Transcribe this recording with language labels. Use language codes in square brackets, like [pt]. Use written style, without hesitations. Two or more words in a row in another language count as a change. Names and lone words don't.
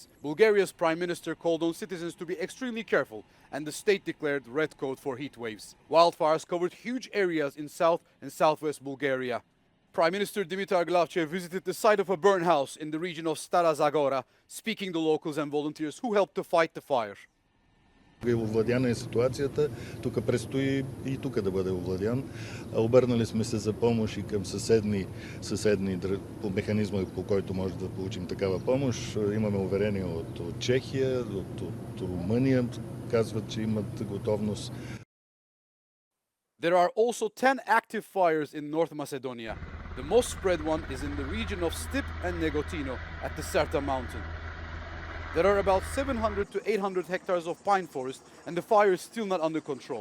[en] Bulgaria's prime minister called on citizens to be extremely careful, and the state declared red code for heat waves. Wildfires covered huge areas in south and southwest Bulgaria. Prime Minister Dimitar Glavchev visited the site of a burnt house in the region of Stara Zagora, speaking to locals and volunteers who helped to fight the fire. [bg] Овладяна е ситуацията, тук предстои и тук да бъде овладян. Обърнали сме се за помощ и към съседни по механизма, по който може да получим такава помощ. Имаме уверение от Чехия, от Румъния, казват, че имат готовност. [en] There are also 10 active fires in North Macedonia. The most spread one is in the region of Stip and Negotino at the Serta mountain. There are about 700 to 800 hectares of pine forest, and the fire is still not under control.